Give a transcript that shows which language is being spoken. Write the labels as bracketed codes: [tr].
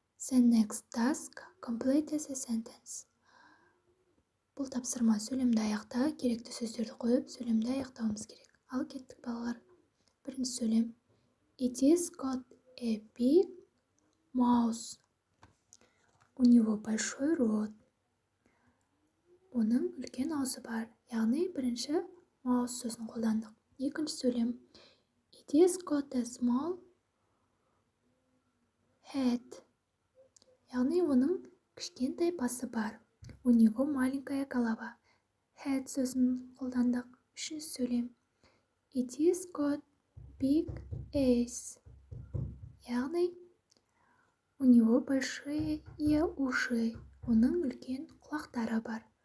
[en] The next task, complete the sentence. [kk] Бұл тапсырма сөйлемді аяқта, керекті сөздерді қойып, сөйлемді аяқтауымыз керек. Ал кеттік балалар. Бірінші сөйлем. [en] It is got a big mouth. [ru] У него большой рот. [kk] Оның үлкен аузы бар. Яғни бірінші mouth сөзін қолдандық. Екінші сөйлем. [en] It is got a small head. [kk] Яғни оның кішкентай басы бар. [ru] У него маленькая голова. [kk] Head сөзін қолдандық. Үшінші сөйлем. [en] It is got big eyes. [ru] Яғни у него большие уши. [kk] Оның үлкен құлақтары бар.